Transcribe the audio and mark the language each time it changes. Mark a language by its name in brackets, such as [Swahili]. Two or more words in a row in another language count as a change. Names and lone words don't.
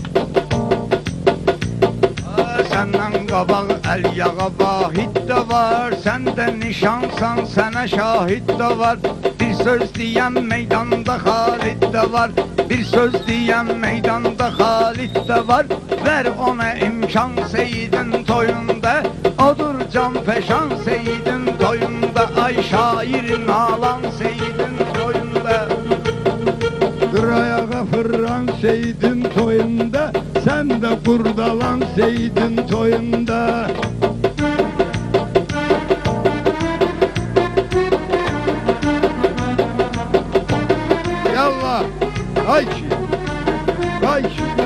[Azerbaijani] Senden qabaq əl yağa vahid də var, səndə nişansan, sənə şahid də var. Bir söz deyən meydanda Xalid də var, bir söz deyən meydanda Xalid də var. Ver ona imkan Seyidin toyunda, odur can peşan Seyidin toyunda. Ay şairin alan Seyidin toyunda. [Turkish] Dur ayağa fırran Seyit'in toyunda, sen de kurdalan Seyit'in toyunda. [Azerbaijani] Yallah, ay ki, ay ki.